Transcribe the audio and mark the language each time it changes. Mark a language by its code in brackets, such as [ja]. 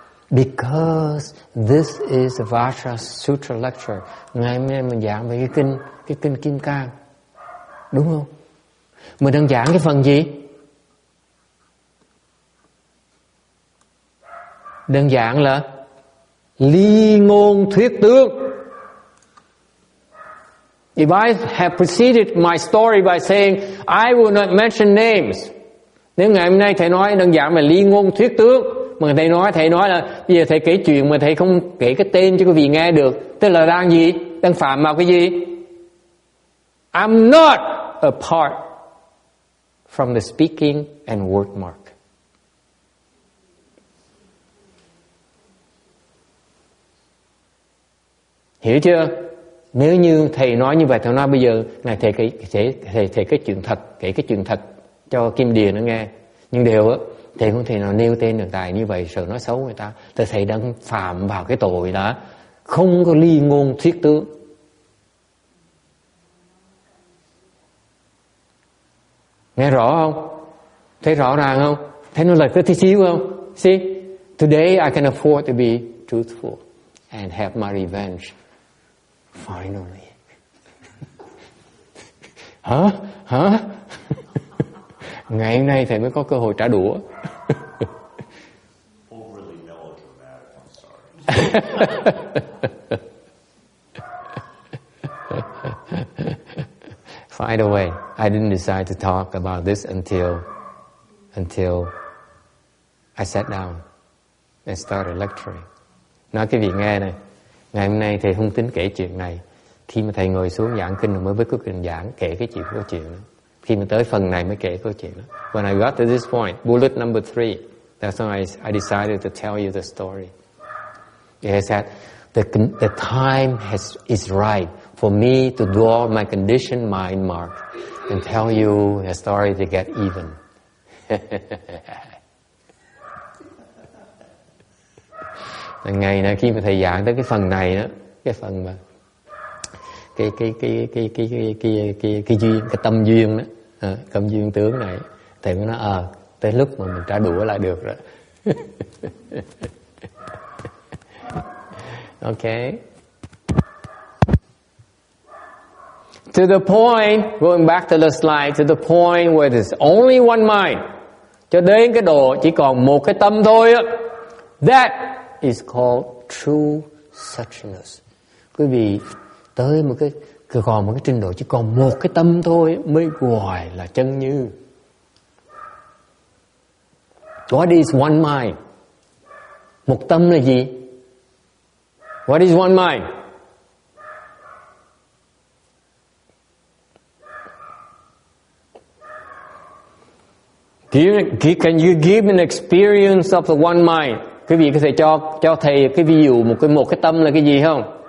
[en] Because this is a Vajra Sutra lecture. [vi] Ngày hôm nay mình giảng về cái kinh Kim Cang. Đúng không? Mình đang giảng cái phần gì? Đơn giản là ly ngôn thuyết tướng. [en] If I have preceded my story by saying I will not mention names, [vi] nếu ngày hôm nay thầy nói đơn giản là ly ngôn thuyết tướng, mà thầy nói là bây giờ thầy kể chuyện mà thầy không kể cái tên cho quý vị nghe được, tức là đang gì? Đang phạm vào cái gì? [en] I'm not apart from the speaking and word mark. [vi] Hiểu chưa? Nếu như thầy nói như vậy, thầy nói bây giờ này thầy cái chuyện thật, kể cái chuyện thật cho Kim Điền nó nghe. Nhưng đều á, thầy không thể nào nêu tên được tài như vậy, sợ nói xấu người ta. Thầy đang phạm vào cái tội là không có ly ngôn thuyết tướng. Nghe rõ không? Thấy rõ ràng không? Thấy nó lệch có tí xíu không? [en] See, today I can afford to be truthful and have my revenge. Finally. [vi] Hả? Ngày hôm nay thầy mới có cơ hội trả đũa. [en] Overly melodramatic, I'm sorry. By the way, I didn't decide to talk about this until I sat down and started lecturing. [vi] Nói cái vị nghe này, ngày hôm nay thầy không tính kể chuyện này. Khi mà thầy ngồi xuống giảng kinh mới với quyết định giảng kể cái câu chuyện đó. Khi mà tới phần này mới kể câu chuyện đó. [en] When I got to this point, bullet number 3, that's when I decided to tell you the story. It said, the time is right for me to draw my conditioned mind mark and tell you a story to get even. [vi] Ngày nay khi mà thầy giảng tới cái phần này đó, cái phần mà cái duyên, cái tâm duyên đó, tâm duyên tướng này, thầy mới nói tới lúc mà mình trả đũa lại được rồi. [en] Okay. To the point, going back to the slide, to the point where there's only one mind, [vi] cho đến cái độ chỉ còn một cái tâm thôi á. [en] That is called true suchness. [vi] Quý vị tới một cái còn một cái trình độ chỉ còn một cái tâm thôi mới gọi là chân như. [en] What is one mind? [vi] Một tâm là gì? [en] What is one mind? Can you give an experience of the one mind? [vi] Quý vị có thể cho thầy cái ví dụ một cái tâm là cái gì không?